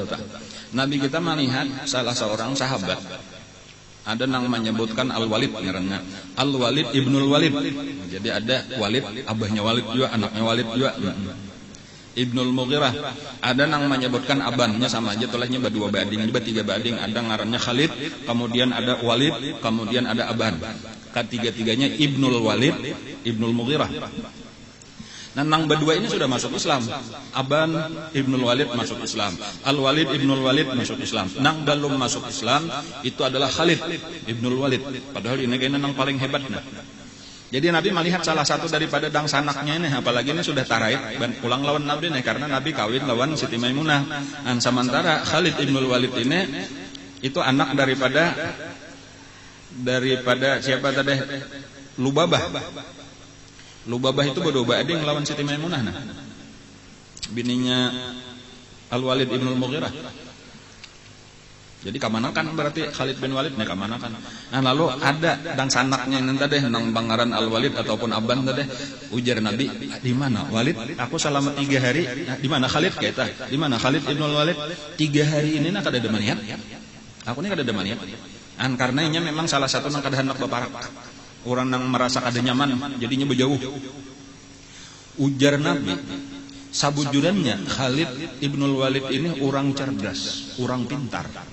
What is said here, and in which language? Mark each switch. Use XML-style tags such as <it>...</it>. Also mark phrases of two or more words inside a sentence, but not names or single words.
<id>Nabi kita melihat salah seorang sahabat, ada yang menyebutkan Al-Walid ngarannya Al-Walid Ibnul Walid. Jadi ada Walid, abahnya Walid juga, anaknya Walid juga, Ibnul Mughirah.</id> <bjn>Ada yang menyebutkan abannya sama aja, tolehnya berdua bading, tiga bading. Ada ngarannya Khalid,</bjn> <id>kemudian ada Walid, kemudian ada aban. Ketiga-tiganya Ibnul Walid, Ibnul Mughirah.</id> <bjn>Nah, nang berdua ini sudah masuk Islam. Aban Ibnul Walid masuk Islam, Al-Walid Ibnul Walid masuk Islam. Nang belum masuk Islam itu adalah Khalid Ibnul Walid. Padahal ini kayaknya nang paling hebat. Nah. Jadi Nabi melihat salah satu daripada dang sanaknya ini, apalagi ini sudah taraid dan pulang lawan Nabi nih, karena Nabi kawin lawan Siti Maimunah.</bjn> <id>Dan sementara Khalid Ibnul Walid ini itu anak daripada siapa tadi?</id> <bjn>Lubabah itu berdua adik ngelawan Siti Maimunah, nah. Bininya Al-Walid Ibnul Mughirah. Jadi kamanakan berarti Khalid bin Walid nih kamanakan. Nah lalu ada dan sanaknya ini tadi nang bangaran Al-Walid ataupun aban tadi, ujar Nabi, di mana Walid?</bjn> <id>Aku selama 3 hari. Di mana Khalid kita? Di mana Khalid Ibnul Walid?</id> <bjn>3 hari ini nak kada demaniat. Aku ini kada demaniat. Karenanya memang salah satu nang kada hendak baparak. Orang yang merasa kada nyaman jadinya berjauh. Ujar Nabi, sabujurannya Khalid Ibnul Walid ini orang cerdas, orang pintar.</bjn>